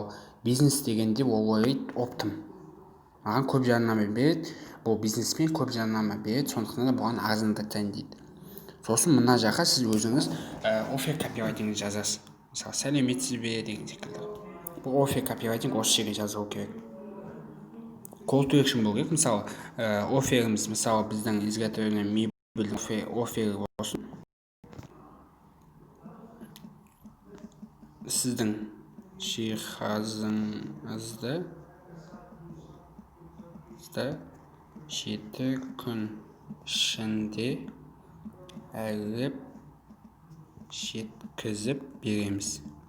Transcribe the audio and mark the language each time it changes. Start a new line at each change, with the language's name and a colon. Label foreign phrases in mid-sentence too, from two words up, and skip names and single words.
Kazakh: Ал бизнес дегенде ол ойлайды, оптым. Маған көп жарнама береді, бұл бизнеспен көп жарнама береді, сондықтан да бұған арзандатайын дейді. Сосын мына жаққа сіз өзіңіз
English: offer copywriting
Kazakh: жазасыз. Мысалы, сәлеметсіз бе деген секілді. Бұл
English: offer copywriting
Kazakh: осы жерге жазылу керек.
English: Call to action
Kazakh: болу керек. Мысалы, оферіміз, мысалы, біздің
Russian: изготовление мебель
Kazakh: офері болсын. Сіздің жиһазыңызды 7 күн ішінде әкеліп жеткізіп береміз.